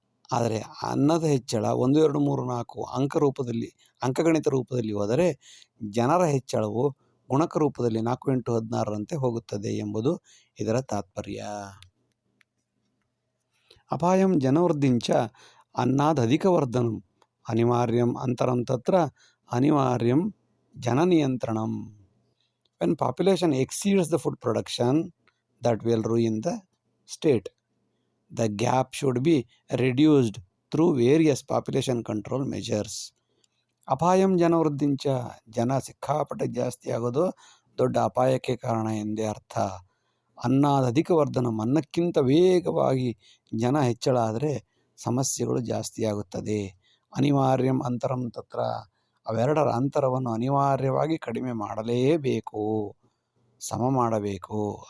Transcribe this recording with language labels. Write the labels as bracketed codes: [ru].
[kn] ಆದರೆ ಅನ್ನದ ಹೆಚ್ಚಳ 1, 2, 3, 4 ಅಂಕಗಣಿತ ರೂಪದಲ್ಲಿ ಹೋದರೆ, ಜನರ ಹೆಚ್ಚಳವು ಗುಣಕ ರೂಪದಲ್ಲಿ 4, 8, 16ರಂತೆ ಹೋಗುತ್ತದೆ ಎಂಬುದು ಇದರ ತಾತ್ಪರ್ಯ. [sa] ಅಪಾಯಂ ಜನವೃದ್ಧಿಂಚ ಅನ್ನಾದಧಿಕವರ್ಧನಂ ಅನಿವಾರ್ಯಂ ಅಂತರಂ ತತ್ರ ಅನಿವಾರ್ಯಂ ಜನನಿಯಂತ್ರಣಂ. [en] When population exceeds the food production, that will ruin the state. The gap should be reduced through various population control measures. [sa] ಅಪಾಯಂ ಜನವೃದ್ಧಿಂಚ, [kn] ಜನ ಸಿಕ್ಕಾಪಟ್ಟೆ ಜಾಸ್ತಿ ಆಗೋದು ದೊಡ್ಡ ಅಪಾಯಕ್ಕೆ ಕಾರಣ ಎಂದೇ ಅರ್ಥ. [sa] ಅನ್ನಾದಧಿಕ ವರ್ಧನಂ, [kn] ಅನ್ನಕ್ಕಿಂತ ವೇಗವಾಗಿ ಜನ ಹೆಚ್ಚಳ ಆದರೆ ಸಮಸ್ಯೆಗಳು ಜಾಸ್ತಿ ಆಗುತ್ತದೆ. [sa] ಅನಿವಾರ್ಯಂ ಅಂತರಂ ತತ್ರ, [kn] ಅವೆರಡರ ಅಂತರವನ್ನು ಅನಿವಾರ್ಯವಾಗಿ ಕಡಿಮೆ ಮಾಡಲೇಬೇಕು, ಸಮ ಮಾಡಬೇಕು.